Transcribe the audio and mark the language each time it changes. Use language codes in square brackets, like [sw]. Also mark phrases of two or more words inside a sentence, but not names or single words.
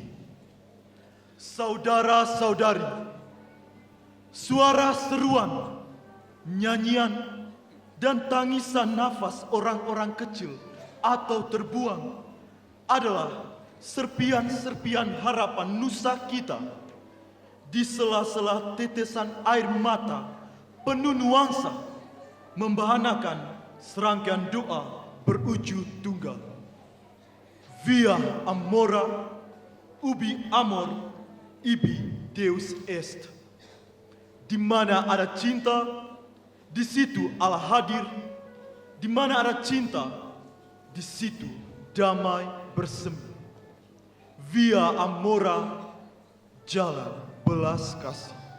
[id] Saudara-saudari, suara seruan, nyanyian, dan tangisan nafas orang-orang kecil atau terbuang adalah serpian-serpian harapan nusa kita. Di sela-sela tetesan air mata penuh nuansa, membahanakan serangkaian doa berwujud tunggal. [la] Via amora, ubi amor, ibi Deus est. [id] Di mana ada cinta, di situ Allah hadir. Di mana ada cinta, di situ damai bersemi. [la] Via amora, [id] jalan belas kasih.